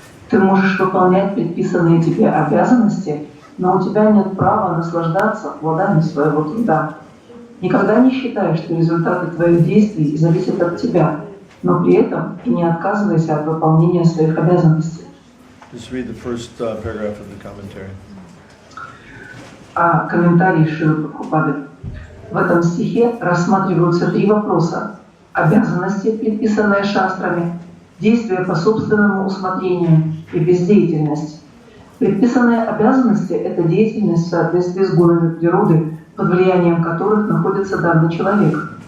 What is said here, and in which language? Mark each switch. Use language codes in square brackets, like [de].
[ru] Ты можешь выполнять предписанные тебе обязанности, но у тебя нет права наслаждаться плодами своего труда. Никогда не считай, что результаты твоих действий зависят от тебя, но при этом и не отказывайся от выполнения своих обязанностей. [en] Just read the first paragraph of the commentary. [ru] Комментарий Шрилы Прабхупады. В этом стихе рассматриваются три вопроса: обязанности, предписанные шастрами, действия по собственному усмотрению и бездеятельность. Предписанные обязанности — это деятельность в соответствии с законами природы, под влиянием которых находится данный человек.